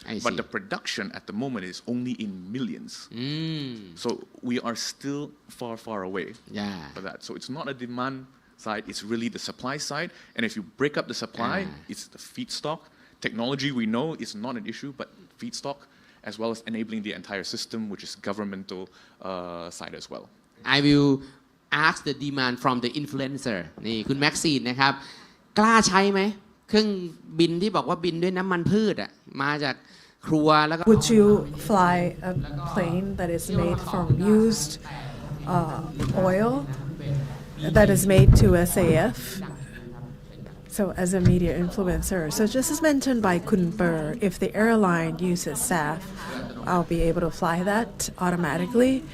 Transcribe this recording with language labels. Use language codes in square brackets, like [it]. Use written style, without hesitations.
[en] But the production at the moment is only in millions. So we are still far away for that. So it's not a demand side, it's really the supply side. And if you break up the supply, it's the feedstock. Technology we know is not an issue, but feedstock as well as enabling the entire system, which is governmental side as well. I will ask the demand from the influencer [th] นี่คุณแม็กซีนนะครับกล้าใช้ไหมเครื่องบินที่บอกว่าบินด้วยน้ำมันพืชอ่ะมาจากครัวแล้วก็ [en] Would you fly a plane that is made from used oil that is made to SAF? So as a media influencer, so just as mentioned by Kun Per, if the airline uses SAF, I'll be able to fly that automatically.